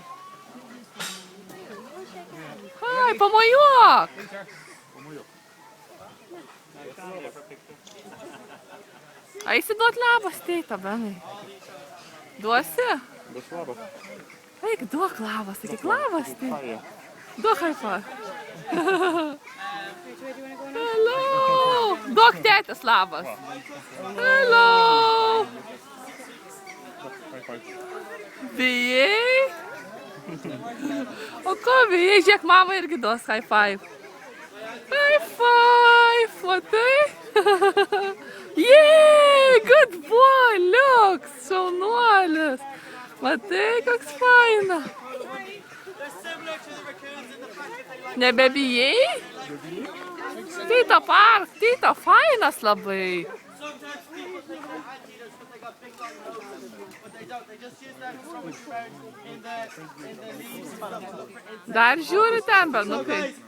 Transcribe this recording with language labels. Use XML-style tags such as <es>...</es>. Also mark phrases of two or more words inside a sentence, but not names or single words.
<lt>Ai, pamojuok! Pamojuok. Eisi duot labas, teita, Benai. Duosi? Duos labas. Eik, duok labas, sakyk labas, teita. Faja.</lt> <en>Duok high five. Hello!</en> <lt>Duok tėtis labas.</lt> <en>Hello! High five.</en> <lt>Bijai? O ko bijai? Žiūrėk, mama irgi duos</lt> <en>high five. High five,</en> <lt>matai?</lt> <en>Yay, good boy, look,</en> <lt>šaunuolis. Matai, koks faina. Nebebijai? Tito park, Tito fainas labai. Dar žiūri ten, bernukai.</lt>